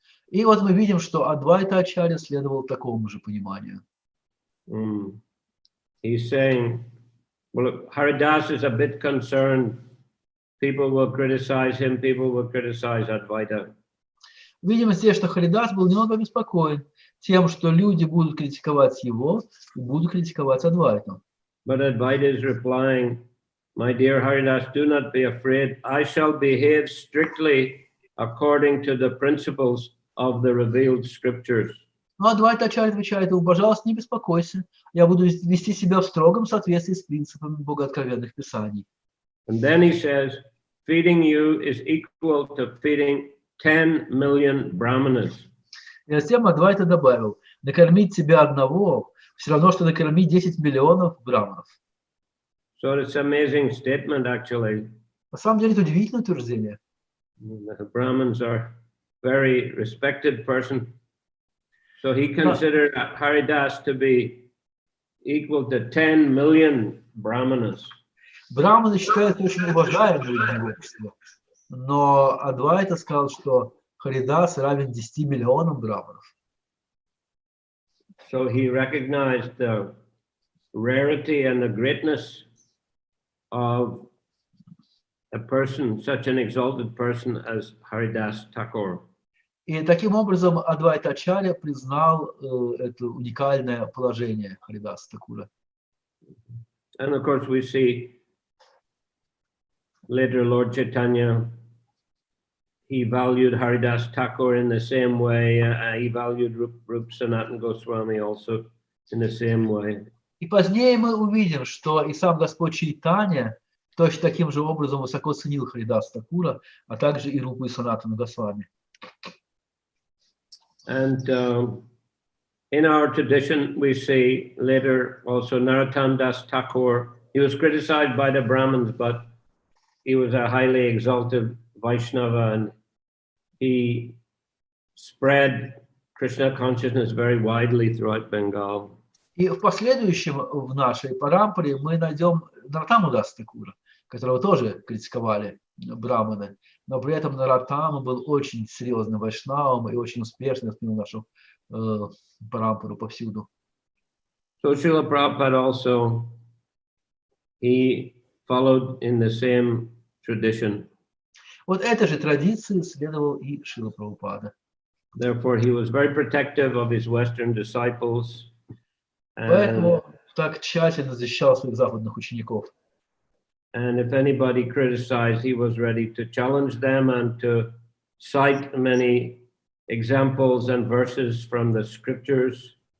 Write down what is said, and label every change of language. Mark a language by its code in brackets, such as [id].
[ru] И вот мы видим, что Адвайта Ачарья следовал такому же пониманию. [en] He's saying, well, Haridas is a bit concerned. People will criticize him, people will criticize Advaita. [ru] Видимо, здесь, что Харидас был немного обеспокоен тем, что люди будут критиковать его и будут критиковать Адвайту. [en] But Advaita is replying, my dear Haridas, do not be afraid. I shall behave strictly according to the principles of the revealed scriptures. [ru] Но Адвайта Ачарья отвечает ему, пожалуйста, не беспокойся, я буду вести себя в строгом соответствии с принципами богооткровенных писаний. [en] And then he says, feeding you is equal to feeding 10 million brahmanas. [ru] И затем Адвайта добавил, накормить тебя одного все равно, что накормить 10 миллионов браманов. [en] So it's an amazing statement, actually. [ru] На самом деле, это удивительное утверждение. [en] The Brahmins are very respected person. So he considered Haridas to be equal to 10 million brahmanas. [ru] Браманы считаются очень уважаемыми в обществе, но Адвайта сказал, что Харидас равен 10 миллионам браманов. [en] So he recognized the rarity and the greatness of a person, such an exalted person as Haridas Thakur. [ru] И таким образом Адвайта Ачарья признал это уникальное положение Харидаса Такура. [en] And of course we see later Lord Chaitanya, he valued Haridas Thakur in the same way. He valued Rup Sanatana Goswami also in the same way. [ru] И позднее мы увидим, что и сам Господь Чайтанья точно таким же образом высоко ценил Харидаса Такура, а также и Рупу и Санатану Госвами. [en] And in our tradition, we see later also Narottam Das Thakur. He was criticized by the Brahmins, but he was a highly exalted Vaishnava, and he spread Krishna consciousness very widely throughout Bengal. [ru] И в последующем в нашей парампаре мы найдем Нароттаму Даса Такура, которого тоже критиковали браманы, но при этом Нароттама был очень серьезным вайшнавом и очень успешно воспринял нашу парампару повсюду. [en] So Shrila Prabhupada also, he followed in the same tradition. [ru] Вот этой же традиции следовал и Шрила Прабхупада. [en] Therefore, he was very protective of his Western disciples. [ru] Поэтому так тщательно защищал своих западных учеников. [en] And if anybody criticized, he was ready to challenge them and to cite many examples and verses from the scriptures.